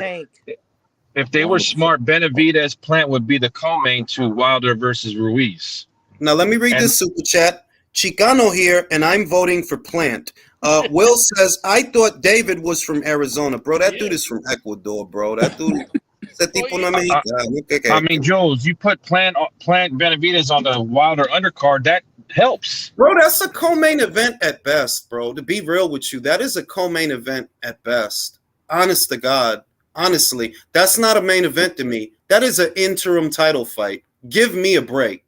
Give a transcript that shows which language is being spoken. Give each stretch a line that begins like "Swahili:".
English: Tank. if they were smart, Benavidez Plant would be the co-main to Wilder versus Ruiz. Now let me read And- this super chat. Chicano here, and I'm voting for Plant. Will says, I thought David was from Arizona. Bro, that dude is from Ecuador, bro. That dude
Spanish: ese tipo no es mexicano.
English: I mean, Jules, you put Plant Benavidez on the Wilder undercard, that helps. Bro, that's a co-main event at best, bro. To be real with you, that is a co-main event at best. Honest to God. Honestly, that's not a main event to me. That is an interim title fight. Give me a break.